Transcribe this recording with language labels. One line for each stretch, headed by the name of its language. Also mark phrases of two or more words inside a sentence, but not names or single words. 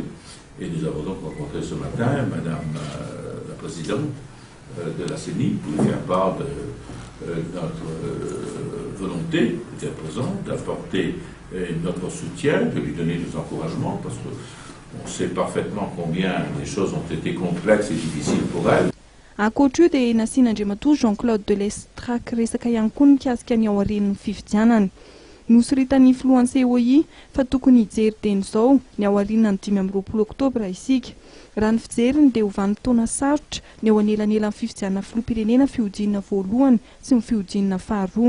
French: Et nous avons donc rencontré ce matin Madame la Présidente de la CENI pour lui faire part de notre volonté d'être présent, d'apporter notre soutien, de lui donner nos encouragements, parce qu'on sait parfaitement combien les choses ont été complexes et difficiles pour elle.
Malagasy: Ankoatra io dia nasiana Andriamatoa Jean-Claude de Lestrac resaka ihany koa mikasika ny ao aorian'ny fifidianana. Nosoritan'ny filohan'ny CEI fa tokony hijery teny izao ny ao aorianan'ny 15 oktobra isika. Raha ny fijeriny dia hovany taona sarotra ny ao anelanelan'ny fifidianana filoham-pirenena fihodinana voalohany sy ny fihodinana faharoa.